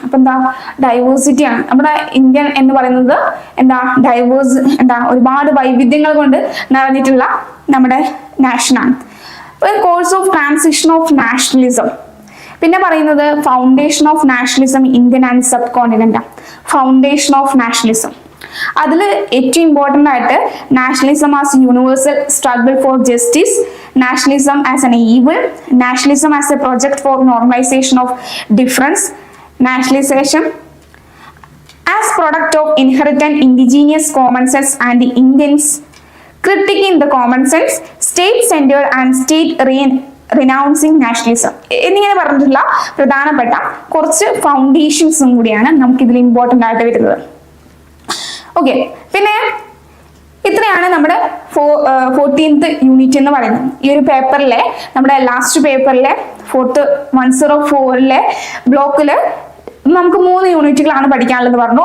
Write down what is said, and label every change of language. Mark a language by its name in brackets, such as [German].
[Malayalam] അപ്പൊ എന്താ ഡൈവേഴ്സിറ്റി ആണ് നമ്മുടെ ഇന്ത്യൻ എന്ന് പറയുന്നത്. എന്താ ഡൈവേഴ്സ്, എന്താ ഒരുപാട് വൈവിധ്യങ്ങൾ കൊണ്ട് നിറഞ്ഞിട്ടുള്ള നമ്മുടെ നാഷനാണ്. [English] Course of transition of nationalism. പിന്നെ പറയുന്നത് foundation of nationalism Indian and subcontinent. Foundation of nationalism [Malayalam] അതിൽ ഏറ്റവും ഇമ്പോർട്ടൻ്റ് ആയിട്ട് [English] Nationalism as universal struggle for justice, nationalism as an evil, nationalism as a project for normalization of difference, nationalization as product of inherent indigenous common sense and Indians critiquing the common sense, state-centered and renouncing nationalism. [Malayalam] എന്നിങ്ങനെ പറഞ്ഞിട്ടുള്ള പ്രധാനപ്പെട്ട കുറച്ച് ഫൗണ്ടേഷൻസും കൂടിയാണ് നമുക്ക് ഇതിൽ important ആയിട്ട് വരുന്നത്. Okay, പിന്നെ ഇത്രയാണ് നമ്മുടെ 14th യൂണിറ്റ് എന്ന് പറയുന്നത്. ഈ ഒരു പേപ്പറിലെ നമ്മുടെ ലാസ്റ്റ് പേപ്പറിലെ 104 ബ്ലോക്കില് നമുക്ക് 3 യൂണിറ്റുകളാണ് പഠിക്കാനുള്ളത് പറഞ്ഞു.